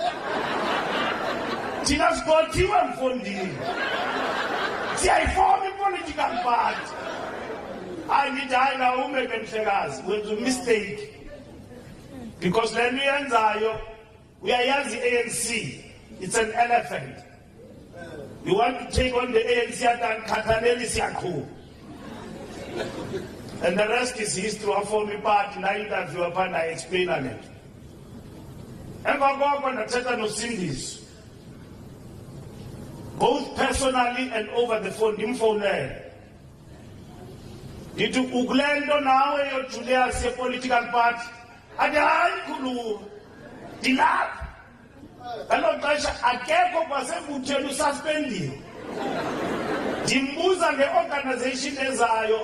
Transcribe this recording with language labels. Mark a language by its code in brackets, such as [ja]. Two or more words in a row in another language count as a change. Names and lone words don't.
[xh] Thina sigothiwe mfondini. Siyayifoma i- [en] political party. [xh] Angithi hayi na umeke mhlekazi wenza mistake. Because le nto yenzayo uyayazi ANC, [en] it's an elephant. You want to take on the ANC at Khathaleli siyaqhuba. And the rest is history. [xh] Waforma ipart na interview apha na [en] explain it. [xh] Emva koko ndathetha noSindiso. [en] Both personally and over the phone ndimfonele. [xh] Ndithi ukule nto nawe yoJulius ye- [en] political party. [xh] Athi hayi khuluma. Ndilapha. Ngalo xesha akekho kwasebutheni ususpendiwe. Ndimbuza nge-organization ezayo.